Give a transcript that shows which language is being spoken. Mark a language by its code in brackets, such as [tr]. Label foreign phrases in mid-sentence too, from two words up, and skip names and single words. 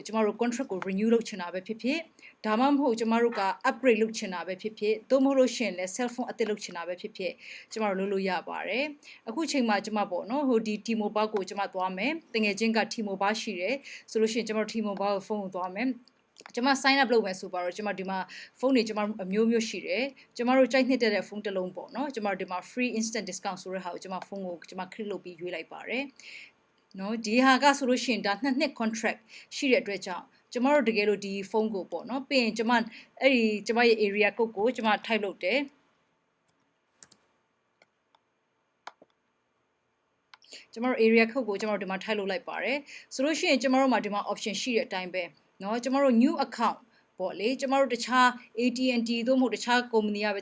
[my] ကျမတို့ contract ကို renew လုပ်ချင်တာပဲဖြစ်ဖြစ်ဒါမှမဟုတ်ကျမတို့က upgrade လုပ်ချင်တာပဲဖြစ်ဖြစ်သို့မဟုတ်လို့ရှိရင်လည်း cell phone အသစ်လုပ်ချင်တာပဲဖြစ်ဖြစ်ကျ မတို့လုပ်လို့ရပါတယ်အခုချိန်မှာကျမပေါ့နော်ဟိုဒီ T-Mobile ကိုကျမသွားမယ်တကယ်ချင်းက T-Mobile ရှိတယ်ဆိုလို့ရှိရင်ကျမတို့ T-Mobile ကိုဖုန်းကိုသွားမယ်ကျမ [en] sign up [my] လုပ်မယ်ဆိုပါတော့ကျမဒီမှာဖုန်းတွေကျမအမျိုးမျိုးရှိတယ်ကျမတို့ကြိုက်နှစ်တဲ့ဖုန်းတစ်လုံးပေါ့နော်ကျမဒီမှာ [en] free instant discount [my] ဆိုတဲ့ဟာကိုကျမဖုန်းကိုကျမ click လုပ်ပြီးရွေးလိုက်ပါတယ်နော်ဒီဟာကဆိုလို့ရှိရင်ဒါနှစ် contract ရှိတဲ့အတွက်ကြောင့်ကျမတို့တကယ်လို့ဒီဖုန်းကိုပေါ့နော်ပြီးရင်ကျမအဲ့ဒီကျမရဲ့ [en] area code [my] ကိုကျမ type လုပ်တယ် ကျမတို့ [en] area code [my] ကိုကျမတို့ဒီမှာ type လုပ်လိုက်ပါတယ်ဆိုလို့ရှိရင်ကျမတို့မှာဒီမှာ option ရှိတဲ့အတိုင်းပဲเนาะကျမတို့ [en] new account [my] ပေါ့လေကျမတို့တခြား AT&T သို့မဟုတ်တခြား company ကပဲ